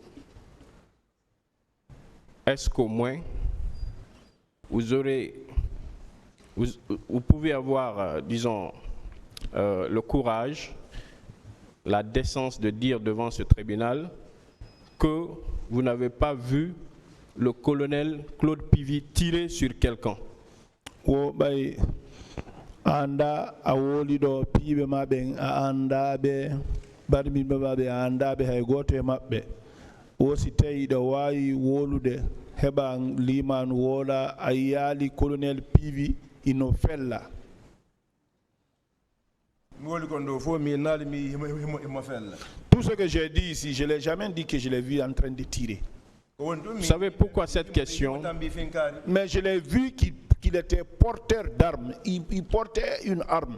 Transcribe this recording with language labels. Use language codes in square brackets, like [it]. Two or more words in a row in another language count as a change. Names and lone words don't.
[fr] est-ce qu'au moins vous pouvez avoir, disons, le courage, la décence de dire devant ce tribunal que vous n'avez pas vu le colonel Claude Pivy tirer sur quelqu'un? [ff] Anda awoli do pibe maben anda be barmi babe anda be hay goto e mabbe o si tawi do wawi wolude heba liman wola ayali colonel Pivy ino fella. [fr] Tout ce que j'ai dit ici, je ne l'ai jamais dit que je l'ai vu en train de tirer. Vous savez pourquoi cette question? Mais je l'ai vu qu'il était porteur d'armes. Il portait une arme.